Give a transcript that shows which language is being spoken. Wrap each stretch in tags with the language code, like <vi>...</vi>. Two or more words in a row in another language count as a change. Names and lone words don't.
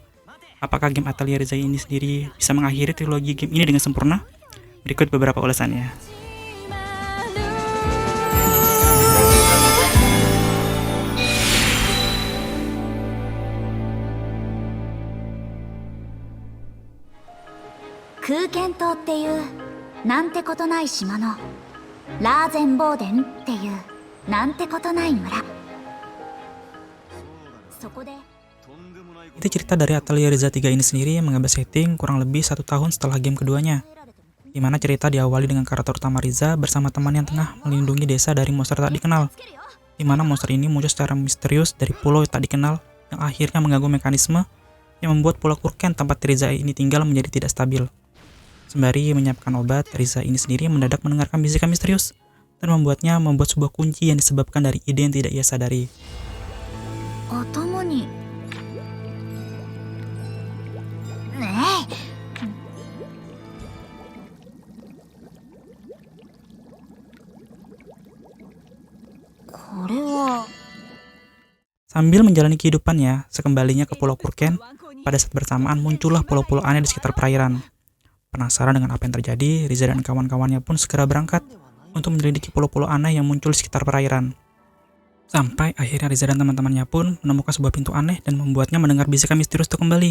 <id>Apakah game Atelier Ryza ini sendiri bisa mengakhiri trilogi game ini dengan sempurna? Berikut beberapa ulasannya.</id> <ja>Kuken 島っていうなんてことない島のラーゼンボーデンっていうなんてことない村。そこで</ja> <id>Itu cerita dari Atelier Ryza 3 ini sendiri yang mengambil setting kurang lebih 1 tahun setelah game keduanya, di mana cerita diawali dengan karakter utama Ryza bersama teman yang tengah melindungi desa dari monster tak dikenal, di mana monster ini muncul secara misterius dari pulau tak dikenal yang akhirnya mengganggu mekanisme yang membuat pulau Kuken tempat Ryza ini tinggal menjadi tidak stabil. Sembari menyiapkan obat, Ryza ini sendiri mendadak mendengarkan bisikan misterius dan membuat sebuah kunci yang disebabkan dari ide yang tidak ia sadari.</id> <ja>頭にねえ これは</ja> <id>Sambil menjalani kehidupannya, sekembalinya ke Pulau Kuken, pada saat bersamaan muncullah pulau-pulau aneh di sekitar perairan. Penasaran dengan apa yang terjadi, Ryza dan kawan-kawannya pun segera berangkat untuk menyelidiki pulau-pulau aneh yang muncul di sekitar perairan. Sampai akhirnya Ryza dan teman-temannya pun menemukan sebuah pintu aneh dan membuatnya mendengar bisikan misterius itu kembali.</id>